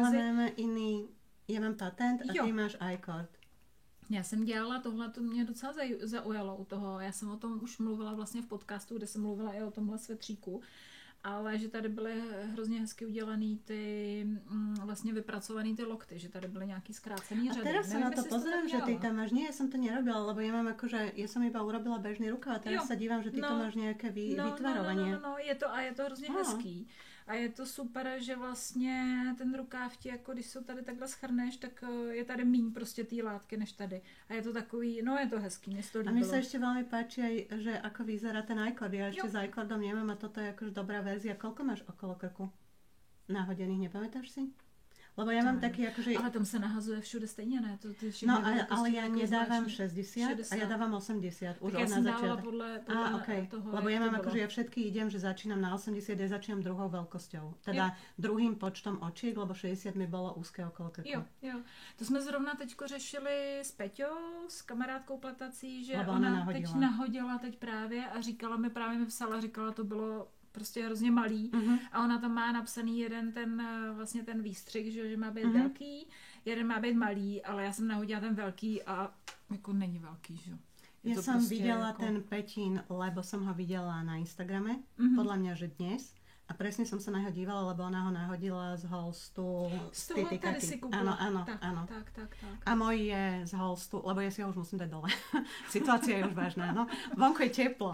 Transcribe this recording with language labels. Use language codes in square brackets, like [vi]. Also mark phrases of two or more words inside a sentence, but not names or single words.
[sk] Ale máme iný, ja mám patent a ty máš iCord. [cs] Já jsem dělala tohle, to mě docela zaujalo u toho. Já jsem o tom už mluvila vlastně v podcastu, kde jsem mluvila i o tomhle svetříku. Ale že tady byly hrozně hezky udělaný ty vlastně vypracovaný ty lokty, že tady byly nějaký zkrácený řady. [sk] A teraz sa na to pozerám, že ty tam máš, nie, ja som to nerobila, lebo ja mám akože, ja som iba urobila bežný rukav a teraz sa dívam, že ty to máš nejaké vytvarovanie. [cs] No, je to hrozně hezký. A je to super, že vlastně ten rukáv ti, jako když se tady takhle schrneš, tak je tady míň prostě té látky než tady. A je to takový, no je to hezký, mně se to líbilo. [sk] A mi sa ešte veľmi páči aj, že ako vyzerá ten iCord. Ja ešte s iCordom nemám a toto je akože dobrá verzia. Koľko máš okolo krku nahodených, nepamätáš si? Lebo ja mám taký akože... [cs] Ale tam sa nahazuje všude stejne, ne? [sk] No, ale ja nedávam 60 a ja dávam 80. Už tak ja som dávala podľa toho. Lebo ja mám akože, ja všetky idem, že začínam na 80, ja začínam druhou veľkosťou. Teda druhým počtom očiek, lebo 60 mi bolo úzké okolo krku. [cs] Jo. To jsme zrovna teďko řešili s Peťou, s kamarádkou pletací, že [sk] lebo [cs] ona teď nahodila právě a říkala mi, právě mi psala, říkala, to bylo prostě hrozně malý a ona tam má napsaný jeden ten výstřih, že má být velký, jeden má být malý, ale já jsem nahodila ten velký a jako není velký, že? [sk] Ja som videla ten Petín, lebo som ho videla na Instagrame, podľa mňa, že dnes. A presne som sa na ňo dívala, lebo ona ho nahodila z holstu z toho tady si kúpila. Áno. Tak. A môj je z holstu, lebo ja si ho už musím dať dole. Situácia je už vážna, no. Vonku je teplo.